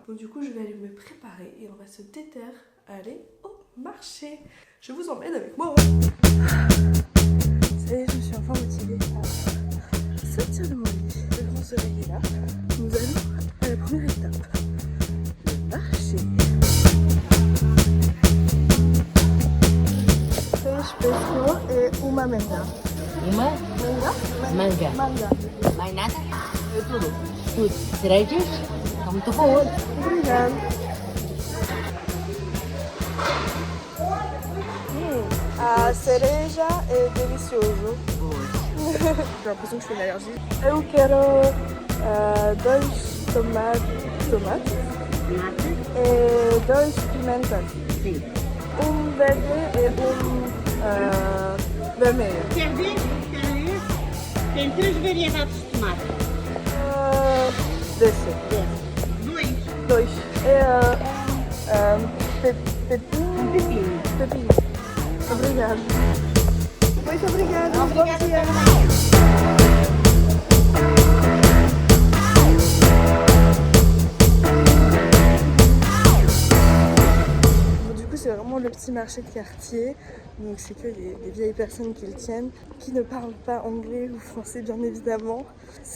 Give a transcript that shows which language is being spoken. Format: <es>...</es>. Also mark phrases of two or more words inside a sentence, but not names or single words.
<fr>Donc du coup, je vais aller me préparer et on va se déter à aller au marché. Je vous emmène avec moi. Ça y est, je me suis enfin motivée à sortir de mon lit. Le grand soleil est là. Nous allons à la première étape, le marché.</fr> <pt>Peixe, pescado e uma manga. Uma Manga? manga. Manga. Mais nada? É tudo. Tudo. Cerejas? Está muito boa. Obrigada. A cereja é delicioso.</pt> <fr>J'ai l'impression que je fais une allergie.</fr> <pt>Eu quero 2 tomates e 2 pimentas. Sim. Verde e vermelho. Quer ver? Quer ver? Tem 3 variedades de tomate. Desse. 2. 2. E pepino. Pepino. Obrigada. Muito obrigada. Obrigada Bom dia.</pt> <fr>Du coup, c'est vraiment le petit marché de quartier. Donc, c'est que des vieilles personnes qui le tiennent, qui ne parlent pas anglais ou français, bien évidemment.</fr>